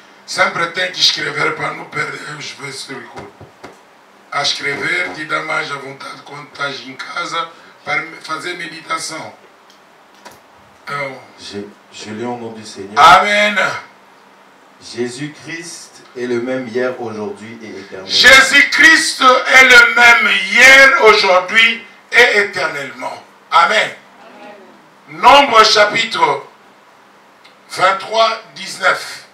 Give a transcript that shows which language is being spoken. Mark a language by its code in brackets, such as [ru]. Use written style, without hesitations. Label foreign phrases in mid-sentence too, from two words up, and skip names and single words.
[pt] Sempre tem que escrever para não perder os versículos. A escrever te dá mais à vontade quando estás em casa para fazer meditação. Então, [fr] Je lis au nom du Seigneur. Amen. Jésus-Christ est le même hier, aujourd'hui et éternellement. Jésus-Christ est le même hier, aujourd'hui et éternellement. Amen. Nombre chapitre 23, 19.